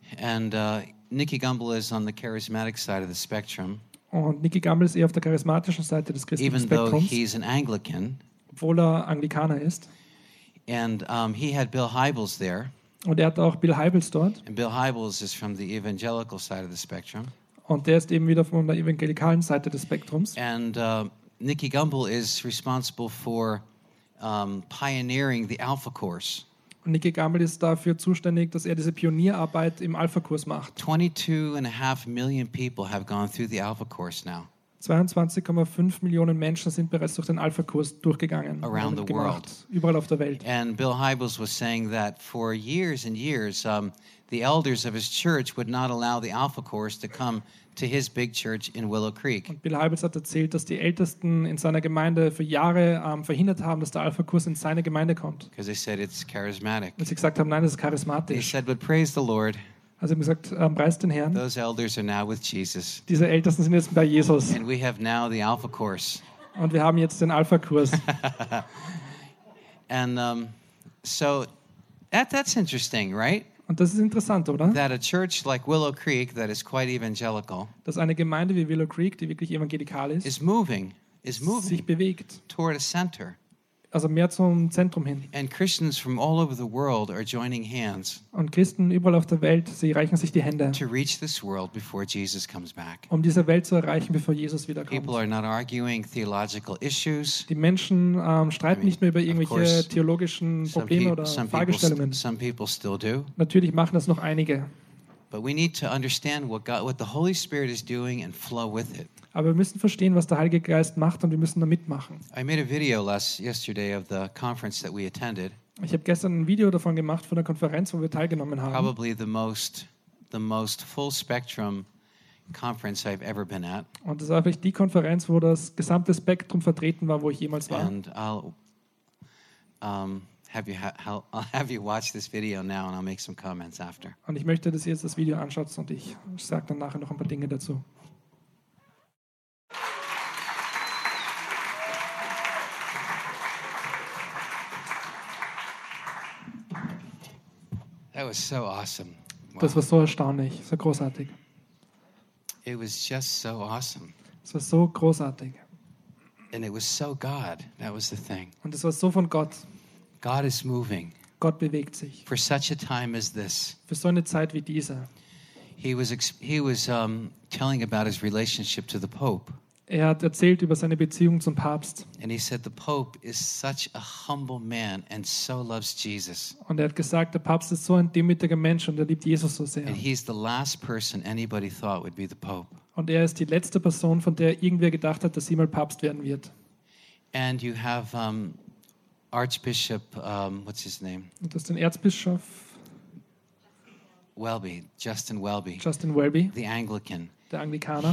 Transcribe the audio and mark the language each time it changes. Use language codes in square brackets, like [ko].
[en] And Nikki Gumbel is on the charismatic side of the spectrum. [de] Und Nikki Gumbel ist eher auf der charismatischen Seite des christlichen Spektrums. [en] Even though he's an Anglican. [de] Obwohl er Anglikaner ist. [en] And he had Bill Hybels there. [de] Und er hat auch Bill Hybels dort. [en] And Bill Hybels is from the evangelical side of the spectrum. [de] Und der ist eben wieder von der evangelikalen Seite des Spektrums. [en] And Nikki Gumbel is responsible for pioneering the Alpha Course. [de] Und Nikki Gumbel ist dafür zuständig, dass er diese Pionierarbeit im Alpha Kurs macht. [en] 22.5 million people have gone through the Alpha Course now. [de] 22,5 Millionen Menschen sind bereits durch den Alpha-Kurs durchgegangen. [en] Around the world. [de] Überall auf der Welt. [en] And Bill Hybels was saying that for years and years, the elders of his church would not allow the Alpha Course to come to his big church in Willow Creek. [de] Und Bill Hybels hat erzählt, dass die Ältesten in seiner Gemeinde für Jahre verhindert haben, dass der Alpha Kurs in seine Gemeinde kommt. [en] Because they said it's charismatic. [de] Weil sie gesagt haben, nein, das ist charismatisch. [en] They said, but praise the Lord. [de] Also haben gesagt, preist den Herrn. [en] Those elders are now with Jesus. [de] Diese Ältesten sind jetzt bei Jesus. [en] And we have now the Alpha Course. [de] Und wir haben jetzt den Alpha Kurs. [en] And so that's interesting, right? [de] Und das ist interessant, oder? [en] That a church like Willow Creek, that is quite evangelical, [de] dass eine Gemeinde wie Willow Creek, die wirklich evangelikal ist, [en] is moving [de] sich bewegt [en] toward a center. [de] Also mehr zum Zentrum hin. [en] And Christians from all over the world are joining hands. [de] Und Christen überall auf der Welt, sie reichen sich die Hände. [en] To reach this world before Jesus comes back. [de] Um diese Welt zu erreichen, bevor Jesus wiederkommt. [en] People are not arguing theological issues. [de] Die Menschen streiten nicht mehr über irgendwelche theologischen Probleme oder Fragestellungen. [en] Some people still do. [de] Natürlich machen das noch einige. [en] But we need to understand what the Holy Spirit is doing and flow with it. [de] Aber wir müssen verstehen, was der Heilige Geist macht, und wir müssen da mitmachen. [en] I made a video yesterday of the conference that we attended. [de] Ich habe gestern ein Video davon gemacht von der Konferenz, wo wir teilgenommen haben. [en] Probably the most full spectrum conference I've ever been at. [de] Und das war vielleicht die Konferenz, wo das gesamte Spektrum vertreten war, wo ich jemals war. [en] And I'll have you watch this video now, and I'll make some comments after. [de] Und ich möchte, dass ihr jetzt das Video anschaut, und ich sage dann nachher noch ein paar Dinge dazu. [en] That was so awesome. [de] Wow. Das war so erstaunlich, so großartig. [en] It was just so awesome. [de] Es war so großartig. [en] And it was so God. That was the thing. [de] Und es war so von Gott. [en] God is moving. [de] Gott bewegt sich. [en] For such a time as this. [de] Für so eine Zeit wie diese. [en] He was telling about his relationship to the Pope. [de] Er hat erzählt über seine Beziehung zum Papst. [en] And he said the Pope is such a humble man and so loves Jesus. [de] Und er hat gesagt, der Papst ist so ein demütiger Mensch und er liebt Jesus so sehr. [en] And he's the last person anybody thought would be the Pope. [de] Und er ist die letzte Person, von der irgendwer gedacht hat, dass sie mal Papst werden wird. [en] And you have Archbishop what's his name? [de] Und das ist ein Erzbischof [en] Welby, Justin Welby. [de] Justin Welby, [en] the Anglican. [de] Der Anglikaner.